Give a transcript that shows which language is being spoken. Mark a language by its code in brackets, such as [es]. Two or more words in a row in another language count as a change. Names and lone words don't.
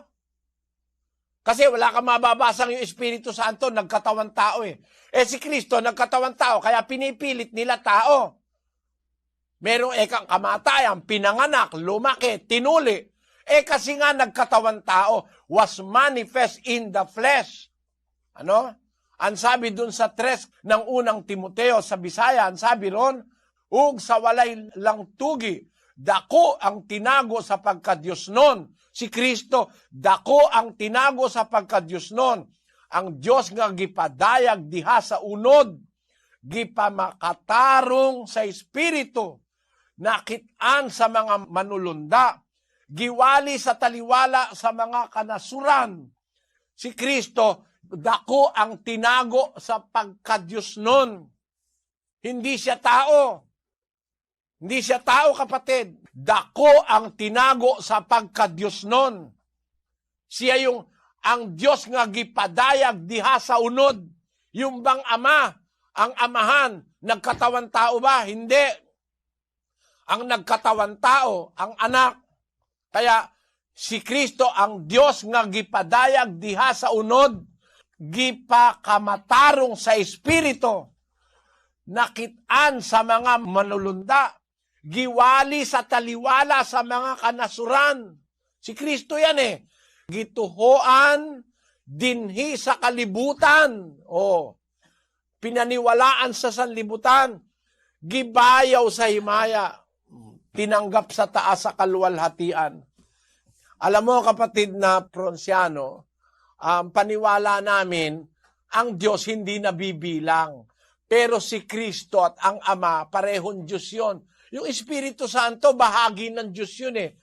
[tl] Kasi wala kang mababasang yung Espiritu Santo, nagkatawan tao si Kristo, nagkatawan tao, kaya pinipilit nila tao. Merong ekang kamatayan, pinanganak, lumaki, tinuli. Kasi nga nagkatawan tao, [en] was manifest in the flesh. [tl] Ang sabi dun sa 3 ng unang Timoteo sa Bisaya, ang sabi ron, [ceb] ug sa walay lang tugi, dako ang tinago sa pagka-Diyos nun. Si Kristo, dako ang tinago sa pagka-Diyos nun. Ang Diyos nga gipadayag diha sa unod, gipamakatarong sa Espiritu, nakitaan sa mga manulunda, giwali sa taliwala sa mga kanasuran. Si Kristo, dako ang tinago sa pagka-Diyos nun. [tl] Hindi siya tao. Hindi siya tao, kapatid. [ceb] Dako ang tinago sa pagka-Diyos nun. [tl] Siya yung [ceb] ang Diyos nga gipadayag diha sa unod. [tl] Yung bang ama, ang amahan, nagkatawan tao ba? Hindi. Ang nagkatawan tao, ang anak. Kaya si Kristo [ceb] ang Diyos nga gipadayag diha sa unod, gipakamatarong sa Espiritu, nakitaan sa mga manulunda, giwali sa taliwala sa mga kanasuran. [tl] Si Kristo yan eh. [ceb] Gituhoan dinhi sa kalibutan. [tl] Pinaniwalaan sa sanlibutan. [ceb] Gibayaw sa himaya. [tl] Tinanggap sa taas sa kaluwalhatian. Alam mo kapatid na Pronsiano, paniwala namin, ang Diyos hindi nabibilang. Pero si Kristo at ang Ama, parehong Diyos yun. Yung Espiritu Santo, bahagi ng Diyos yun eh.